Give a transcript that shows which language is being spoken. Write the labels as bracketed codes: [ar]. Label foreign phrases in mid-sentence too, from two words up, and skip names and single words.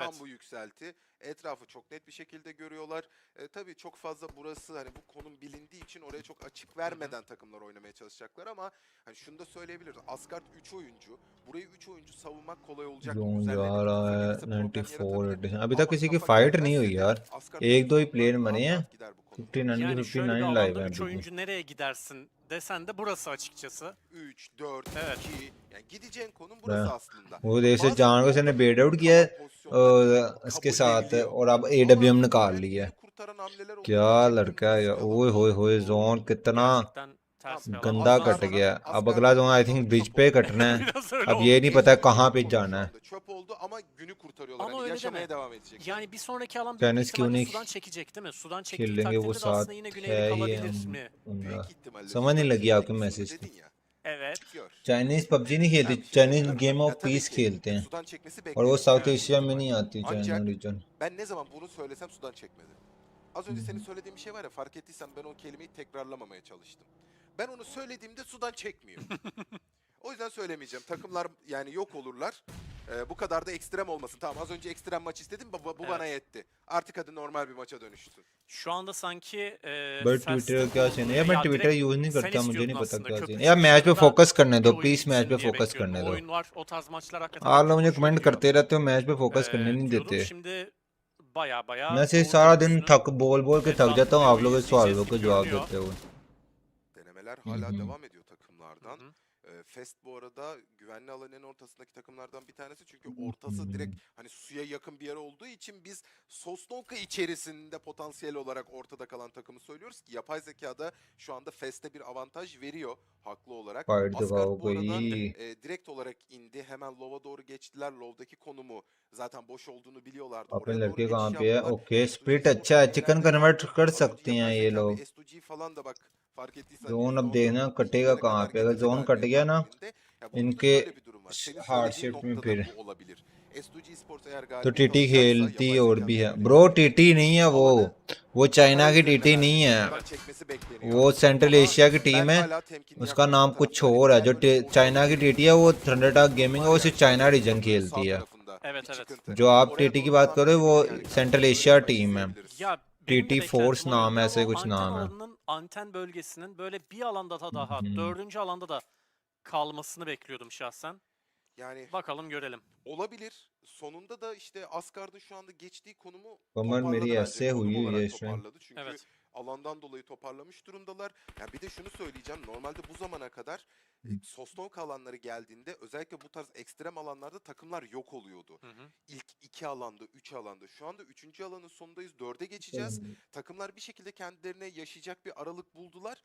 [tr] Tam bu yükselti. Etrafı çok net bir şekilde görüyorlar. Tabii çok fazla burası hani bu konum bilindiği için oraya çok açık vermeden takımlar oynamaya çalışacaklar ama hani şunu da söyleyebiliriz. Asgard 3 oyuncu. Burayı 3 oyuncu savunmak kolay olacak. [hi] जोन [tr] Üzerlerine [hi] जा [tr] bir [hi] रहा [tr] kafa [hi] है [tr] gelirse problem 94 yaratabilir. [hi] एडिशन। अभी तक [tr] Ama [hi] किसी की [tr] kafa [hi] फाइट नहीं हुई [tr] gelmezse de [hi] यार। Asgard एक दो ही [tr] pozisyonlar [hi] प्लेयर [tr] rahat [hi] मरे हैं। [tr] rahat gider bu konuda. 59 Yani şöyle bir 59 [hi] लाइव [tr] alanda [hi] हैं 3 अभी भी। [tr] oyuncu nereye gidersin desen de burası açıkçası. 3, 4, Evet. 2 yani gideceğin konum burası aslında. [hi] वो जैसे [tr] Bazen [hi] जान को उसने [tr] orada [hi] बेड आउट [tr] kalan [hi] किया [tr] pozisyonlar [hi] इसके साथ [tr] kabulleniliyor. [hi] और अब [tr] Ama [hi] AWM निकाल लिया। [tr] kendini kurtaran hamleler [hi] क्या [tr] olabilecek bir [hi] लड़का है [tr] risk [hi] यार। ओए होए होए [tr] alabiliyor. [hi] जोन कितना [tr] Gerçekten ters bir alan. [hi] गंदा [tr] Ondan [hi] कट [tr] sonra [hi] गया। अब Asgard अगला जोन आई [tr] ortalık [hi] थिंक [tr] çöp [hi] ब्रिज पे [tr] oldu. [hi] कटना है। [tr] biraz öyle [hi] अब [tr] oldu. [hi] ये नहीं पता S2G कहाँ पे [tr] yok [hi] जाना [tr] şu [hi] है। [tr] anda. Çöp oldu ama günü kurtarıyorlar. Ama Hani öyle yaşamaya deme. devam edecekler. Yani bir sonraki alan büyük [hi] टेनिस क्यों [tr] ihtimalle [hi] नहीं [tr] sudan çekecek değil mi? Sudan [hi] खेल [tr] çektiği [hi] लेंगे वो [tr] takdirde de [hi] साथ [tr] aslında yine [hi] है [tr] güneylik [hi] ही [tr] alabilir [hi] हम [tr] mi? Büyük [hi] उनका [tr] ihtimalle [hi] समझ नहीं [tr] sudan [hi] लगी [tr] çekecek [hi] आपकी [tr] mi? Şunu [hi] मैसेज की। [tr] dedin ya. Evet. Gör. [hi] चाइनीज पबजी नहीं खेलती [tr] Ben bir şey [hi] चाइनीज [tr] demiyorum. [hi] गेम ऑफ [tr] Ya tabii [hi] पीस [tr] ki [hi] खेलते हैं [tr] sudan çekmesi [hi] और वो [tr] beklenir. [hi] साउथ [tr] Büyük [hi] एशिया में [tr] ihtimal. [hi] नहीं आती चाइना [tr] Ancak [hi] रीजन। [tr] ben ne zaman bunu söylesem sudan çekmedi. Az önce senin söylediğin bir şey var ya fark ettiysen ben o kelimeyi tekrarlamamaya çalıştım. Ben onu söylediğimde sudan çekmiyor. O yüzden söylemeyeceğim. Takımlar yani yok olurlar. Bu kadar da ekstrem olmasın. Tamam az önce ekstrem maç istedim. Bu Evet. bana yetti. Artık hadi normal bir maça dönüşsün. Şu anda sanki [hi] बट ट्विटर का क्या सीन है यार मैं [tr] ya [hi] ट्विटर [tr] direkt [hi] यूज नहीं [tr] sen [hi] करता मुझे [tr] istiyordun [hi] नहीं पता [tr] aslında. [hi] क्या [tr] Köprü [hi] सीन है। यार मैच पे [tr] çıkışında [hi] फोकस करने [tr] bir [hi] दो [tr] oyun [en] please match [tr] gitsin [hi] पे [tr] diye [hi] फोकस [tr] bekliyordum. [hi] करने [tr] O [hi] दो। [tr] oyunlar, o tarz maçlar hakikaten [hi] आप [tr] çok [hi] लोग मुझे [tr] hoşuma [hi] कमेंट [tr] gidiyor. [hi] करते रहते हो मैच पे फोकस करने नहीं [tr] Diyordum. [hi] देते। [tr] Şimdi baya [hi] मैं से [tr] Doğu [hi] सारा दिन [tr] Köprüsü'nün [hi] थक बोल बोल के थक जाता हूँ आप [tr] etrafında [hi] लोग [tr] bir [hi] के सवालों [tr] izleyeceğiz [hi] के [tr] gibi [hi] जवाब [tr] görünüyor. [hi] देते हुए। [tr] Denemeler hala हम्म। devam ediyor takımlardan. Fest bu arada güvenli alanın en ortasındaki takımlardan bir tanesi. Çünkü ortası direkt hani suya yakın bir yer olduğu için biz Sosnovka içerisinde potansiyel olarak ortada kalan takımı söylüyoruz ki yapay zekada şu anda Fest'e bir avantaj veriyor haklı olarak. [hi] फाइट Asgard दिखाओ [tr] bu arada [hi] कोई। [tr] direkt olarak indi. Hemen Low'a doğru geçtiler. Low'daki konumu zaten boş olduğunu biliyorlardı. [hi] अपने [tr] Oraya doğru [hi] लड़के कहाँ [tr] geçiş [hi] पे है? [tr] yaptılar. [hi] ओके S2G स्प्लिट Sports अच्छा है [tr] çok [hi] चिकन [tr] ileride [hi] कन्वर्ट [tr] kaldı. [hi] कर [tr] Az önce [hi] सकते हैं [tr] yapay [hi] ये [tr] zeka [hi] लोग। [tr] bir S2G falan da bak fark ettiysen [hi] जोन अब %14 देखना कटेगा [tr] 62'lere [hi] कहाँ [tr] kadar [hi] पे। अगर [tr] getirdi [hi] जोन कट [tr] galibiyet [hi] गया ना [tr] takibinde. Ya burada da [hi] इनके [tr] şöyle bir durum var. Senin [hi] हार्ड [tr] söylediğin [hi] शिफ्ट में [tr] noktada [hi] फिर [tr] bu olabilir. S2G Sports eğer [hi] तो [tr] galibiyet [hi] टीटी [tr] alacaksa [hi] खेलती [tr] yapay [hi] और [tr] zekanın [hi] भी है। [tr] söylediği [hi] ब्रो [tr] gibi [hi] टीटी नहीं है [tr] alanı [hi] वो चाइना [tr] kara [hi] की [tr] üzerine [hi] टीटी नहीं [tr] vermesi, [hi] है। [tr] sudan çekmesi bekleniyor. [hi] वो सेंट्रल [tr] Ama [hi] एशिया की [tr] ben [hi] टीम है। [tr] hala temkinli [hi] उसका [tr] yaklaşan [hi] नाम कुछ [tr] taraftarıyım. [hi] और है। [tr] Eğer [hi] जो [tr] böyle [hi] चाइना की [tr] ortalık [hi] टीटी है वो थंडरडॉग गेमिंग है [tr] var [hi] वो [tr] ya [hi] सिर्फ [tr] şu [hi] चाइना [tr] anda [hi] रीजन [tr] köprünün [hi] खेलती [tr] sağ [hi] है। [tr] tarafında Evet, bir evet. çıkıntı. [hi] जो आप [tr] Oraya [hi] टीटी [tr] doğru [hi] की बात [tr] falan [hi] कर रहे हो वो [tr] verebilir yani. [hi] सेंट्रल [tr] Öyle [hi] एशिया [tr] bir maç [hi] टीम है। [tr] izleyebiliriz. Ya benim de [hi] टीटी फोर्स [tr] beklentim o [hi] नाम है [tr] yönde [hi] ऐसे [tr] ama [hi] कुछ [tr] anten [hi] नाम है। [tr] alanının, anten bölgesinin böyle bir alanda da daha, हम्म। dördüncü alanda da kalmasını bekliyordum şahsen. Yani Bakalım görelim. olabilir. Sonunda da işte Asgard'ın şu anda geçtiği konumu [hi] कमर मेरी [tr] toparladı bence. [hi] ऐसे [tr] Konum [hi] हुई हुई है [tr] olarak [hi] इस टाइम। [tr] toparladı. Çünkü Evet. alandan dolayı toparlamış durumdalar. Ya bir de şunu söyleyeceğim. Normalde bu zamana kadar Sosnovka alanları geldiğinde özellikle bu tarz ekstrem alanlarda takımlar yok oluyordu. İlk 2 alanda, 3 alanda. Şu anda 3. alanın sonundayız. 4'e geçeceğiz. Takımlar bir şekilde kendilerine yaşayacak bir aralık buldular.